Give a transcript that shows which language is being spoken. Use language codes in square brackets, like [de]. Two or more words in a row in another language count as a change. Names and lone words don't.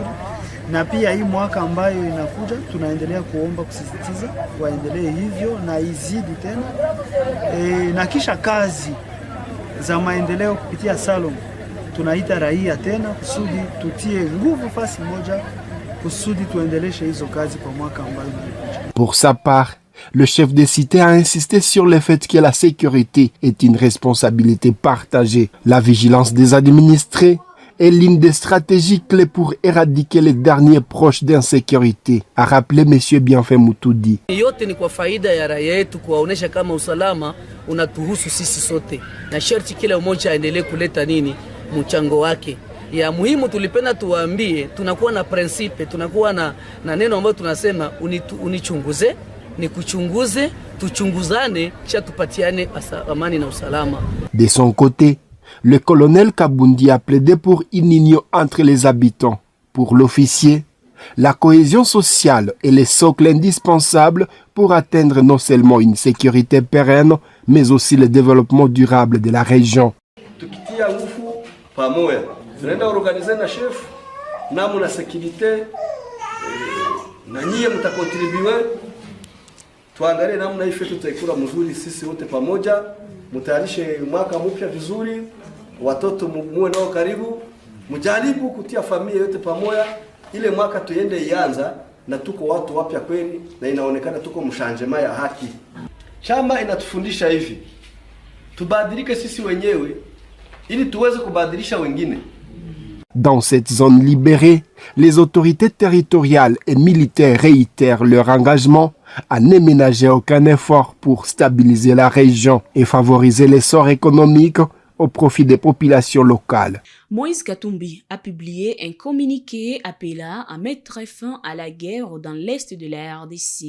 [sw] Na pia hii mwaka ambayo inakuja tunaendelea kuomba kusisitiza waendelee hivyo na izidi tena. Na kisha kazi za maendeleo kupitia salon tunaita raia tena kusudi tutie nguvu fasi moja kusudi tuendeleshe hizo kazi kwa mwaka ambayo unakuja. [fr] Pour sa part, le chef de cité a insisté sur le fait que la sécurité est une responsabilité partagée. La vigilance des administrés est l'une des stratégies clés pour éradiquer les derniers proches d'insécurité, a rappelé M. Bienfait Mutudi. [sw] Yote ni kwa faida ya raia yetu kuwaonesha kama usalama unatuhusu sisi sote. Na sharti kila mmoja aendelee kuleta mchango wake. Ya muhimu tulipenda tuwaambie, tunakuwa na prinsipe, tunakuwa na neno ambalo tunasema unichunguze, nikuchunguze, tuchunguzane, kisha tupatiane amani na usalama. [fr] De son côté, le colonel Kabundi a plaidé pour une union entre les habitants. Pour l'officier, la cohésion sociale est le socle indispensable pour atteindre non seulement une sécurité pérenne, mais aussi le développement durable de la région. [sw] Tukitia nguvu pamoja, tunaenda organize na chef namu na sécurité na nyie mtakontribue, tuangalie namna hii fetu tutaikula mzuri sisi wote pamoja, mtayarishe mwaka mpya vizuri, watoto muwe nao karibu, mjaribu kutia familia yote pamoja, ile mwaka tuende ianza na tuko watu wapya kweli na inaonekana tuko mshanjema ya haki. Chama inatufundisha hivi, tubadilike sisi wenyewe ili tuweze kubadilisha wengine. [fr] Dans cette zone libérée, les autorités territoriales et militaires réitèrent leur engagement à ne ménager aucun effort pour stabiliser la région et favoriser l'essor économique au profit des populations locales. Moïse Katumbi a publié un communiqué appelant à mettre fin à la guerre dans l'est de la RDC.